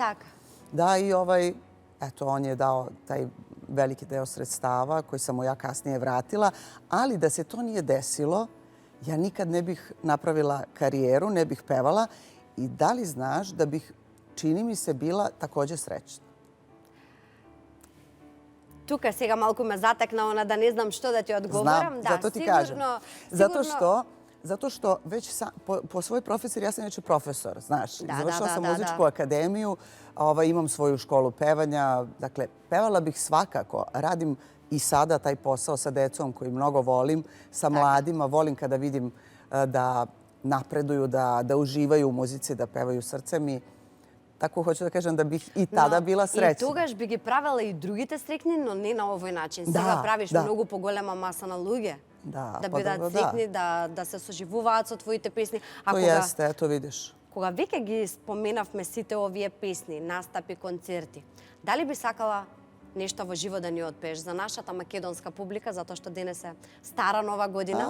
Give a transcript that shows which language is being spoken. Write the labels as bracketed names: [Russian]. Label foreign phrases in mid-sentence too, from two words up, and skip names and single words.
[Serbian] Da, i eto, on je dao taj veliki deo sredstava koji sam mu ja kasnije vratila, ali da se to nije desilo, ja nikad ne bih napravila karijeru, ne bih pevala i da li znaš da bih, čini mi se, bila takođe srećna. [Macedonian] Тука сега малку ме затекна она да не знам што да ти одговорам. [Serbian] Знам, зато ти кажем. Zato što već po svojoj profesiji, ja sam inače profesor, znaš. Završila sam muzičku akademiju, imam svoju školu pevanja. Dakle, pevala bih svakako. Radim i sada taj posao sa decom koji mnogo volim, sa mladima. Volim kada vidim da napreduju, da uživaju u muzici, da pevaju srcem i tako hoću da kažem da bih i tada bila srećna. [Macedonian] И тогаш би ги правела и другите срекни, но не на овој начин. Сега правиш многу поголема маса на луѓе. Да бидат срекни, да се соживуваат со твоите песни. [Serbian] То јесте, ето видиш. [Macedonian] Кога веќе ги споменавме сите овие песни, настапи, концерти, дали би сакала нешто во живо да ни отпееш за нашата македонска публика, затоа што денес е стара нова година.